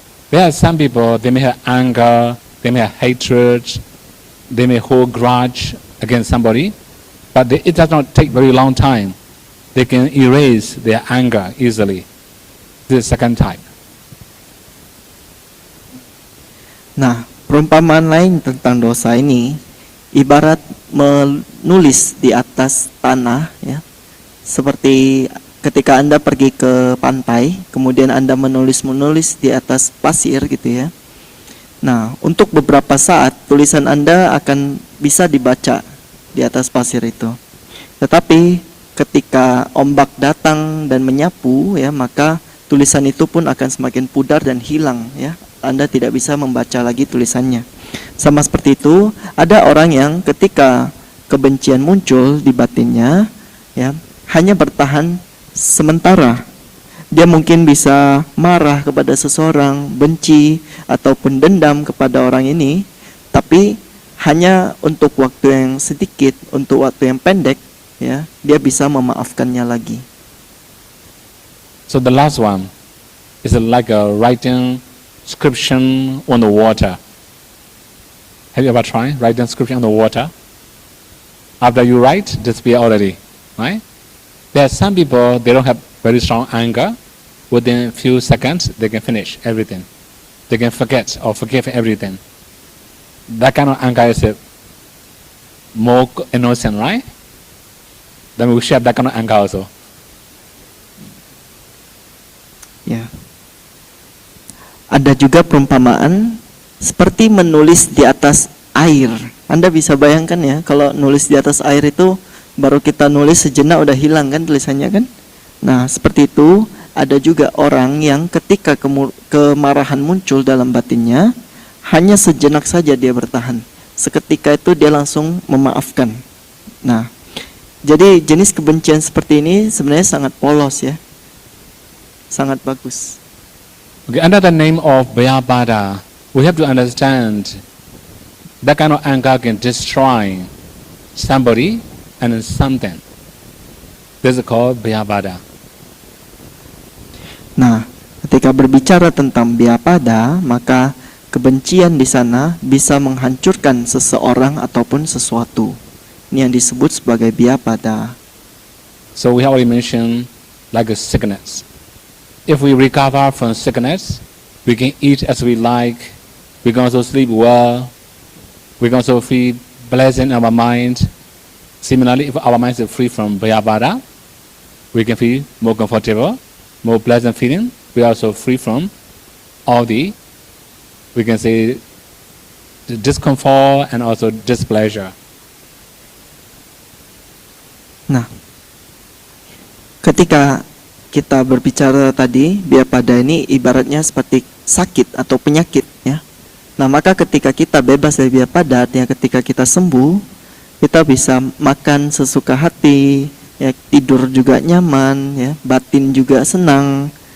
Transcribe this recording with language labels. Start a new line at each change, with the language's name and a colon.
English: There are some people, they may have anger, they may have hatred, they may hold grudge against somebody, but it does not take very long time. They can erase their anger easily. This is second type.
Indonesian: Nah, perumpamaan lain tentang dosa ini ibarat menulis di atas tanah ya. Seperti ketika Anda pergi ke pantai, kemudian Anda menulis di atas pasir gitu ya. Nah, untuk beberapa saat tulisan Anda akan bisa dibaca di atas pasir itu. Tetapi ketika ombak datang dan menyapu ya, maka tulisan itu pun akan semakin pudar dan hilang ya. Anda tidak bisa membaca lagi tulisannya. Sama seperti itu, ada orang yang ketika kebencian muncul di batinnya ya, hanya bertahan sementara. Dia mungkin bisa marah kepada seseorang, benci ataupun dendam kepada orang ini, tapi hanya untuk waktu yang sedikit, untuk waktu yang pendek ya, dia bisa memaafkannya lagi.
English: So the last one is like a writing inscription on the water. Have you ever tried writing inscription on the water? After you write, disappear already, right? There are some people, they don't have very strong anger. Within a few seconds, they can finish everything. They can forget or forgive everything. That kind of anger is more innocent, right? Then we should have that kind of anger also.
Indonesian: Ya. Ada juga perumpamaan seperti menulis di atas air. Anda bisa bayangkan ya, kalau nulis di atas air itu baru kita nulis sejenak udah hilang kan tulisannya kan? Nah, seperti itu ada juga orang yang ketika kemarahan muncul dalam batinnya, hanya sejenak saja dia bertahan. Seketika itu dia langsung memaafkan. Nah, jadi jenis kebencian seperti ini sebenarnya sangat polos ya. Sangat bagus.
English: Okay, under the name of Vyabhada, we have to understand that kind of anger can destroy somebody and something. This is called Vyabhada.
Indonesian: Nah, ketika berbicara tentang Vyabhada, maka kebencian di sana bisa menghancurkan seseorang ataupun sesuatu. Ini yang disebut sebagai Vyabhada.
English: So we have already mentioned like a sickness. If we recover from sickness, we can eat as we like, we can also sleep well, we can also feel pleasant in our mind. Similarly, if our mind is free from Vyabhada, we can feel more comfortable, more pleasant feeling. We are also free from all the, we can say, the discomfort and also displeasure.
Indonesian: Nah, ketika kita berbicara tadi, Vyabhada ini ibaratnya seperti sakit atau penyakit ya. Nah, maka ketika kita bebas dari Vyabhada, artinya ketika kita sembuh, kita bisa makan sesuka hati, ya, tidur juga nyaman, ya, batin juga senang.